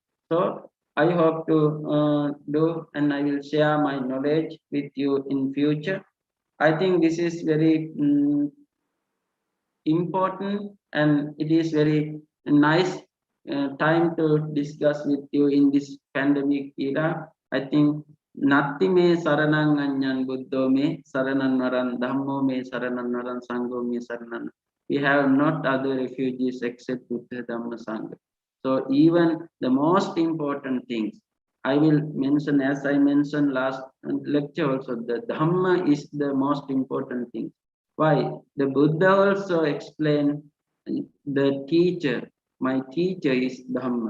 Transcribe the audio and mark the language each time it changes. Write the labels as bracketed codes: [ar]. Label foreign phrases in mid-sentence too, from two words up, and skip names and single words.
[en] So I hope to do, and I will share my knowledge with you in future. I think this is very important, and it is very nice time to discuss with you in this pandemic era. I think [pi] natti me saranang anyan buddho me saranan naran dhammo me saranan naran sangho me saranan. [en] We have not other refugees except Buddha Dhamma Sangha. So even the most important things I will mention, as I mentioned last lecture also, the Dhamma is the most important thing. Why? The Buddha also explained the teacher, my teacher is Dhamma.